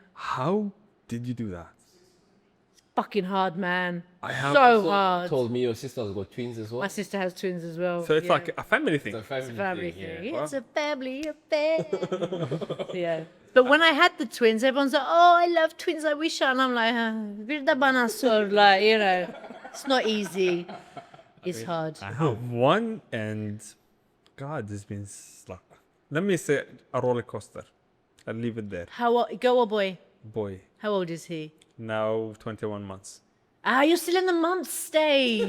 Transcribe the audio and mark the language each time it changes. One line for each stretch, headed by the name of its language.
English: How did you do that? Fucking hard, man. I have. So hard. Told me your sister's got twins as well. My sister has twins as well. So it's yeah. like a family thing. It's a family, family thing. thing. Yeah. It's a family affair. Yeah. But when I had the twins, everyone's like, oh, I love twins. I wish. And I'm like,
Turkish: bir de bana sor.
English: Like, you know, it's not easy. It's hard. I have one, and God, it's been like, let me say a roller coaster. I'll leave it there. How old? Girl or boy? Boy, How old is he? now 21 months. Ah, you're still in the month stage.